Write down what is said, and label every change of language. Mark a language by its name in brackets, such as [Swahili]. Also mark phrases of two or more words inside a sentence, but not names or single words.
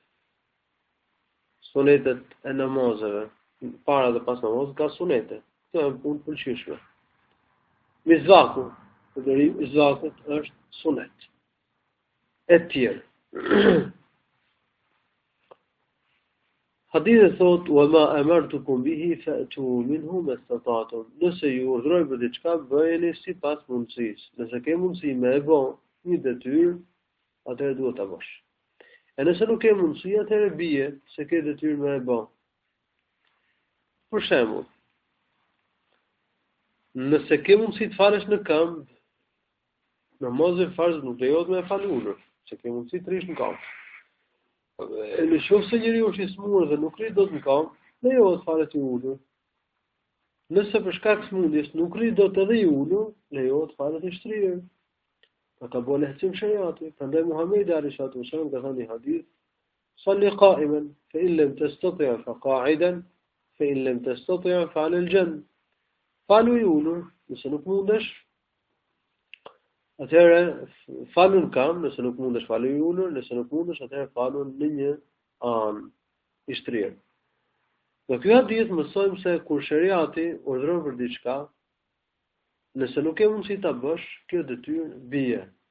[Albanian] Sunetet e namazeve, para dhe pas namazit ka sunete. Këto janë punë të pëlqyeshme. Mizvaku, përdorimi i mizvakut është sunet. E tjerë. Hadithi thot: [Arabic] "وما أمرتكم به فأتوا منه ما استطعتم." [Albanian] Nëse ju urdhëroj për diçka, bëjeni sipas mundësisë. Nëse ke mundësi me e bë një detyrë, atëherë duhet ta bësh. E nëse nuk ke mundësi, atëherë bie se ke detyrë me e bë. Për shembull, nëse ke mundësi të falesh në këmbë, namazin farz nuk lejohet me fal ulur, se ke mundësi të rish në këmbë. E në qoftë se njeriu është i smur dhe nuk rri dot në këmbë, lejohet falet i ulur. Nëse për shkak të smundjes nuk rri dot edhe i ulur, lejohet falet i shtrirë. Pa ka bënë lehtësim shariati. Prandaj Muhamedi [Arabic] عليه الصلاة والسلام [Albanian] ka thënë në hadith: [Arabic] "صل قائما، فإن لم تستطع فقاعدا، فإن لم تستطع فعلى الجنب." [Albanian] Falu i ulur, nëse nuk mundesh, atëherë falu në këmbë, nëse nuk mundesh falu i ulur, nëse nuk mundesh atëherë falu në një anë i shtrirë. Në ky hadith mësojmë se kur shariati urdhëron për diçka, nëse nuk ke mundësi ta bësh, kjo detyrë bie.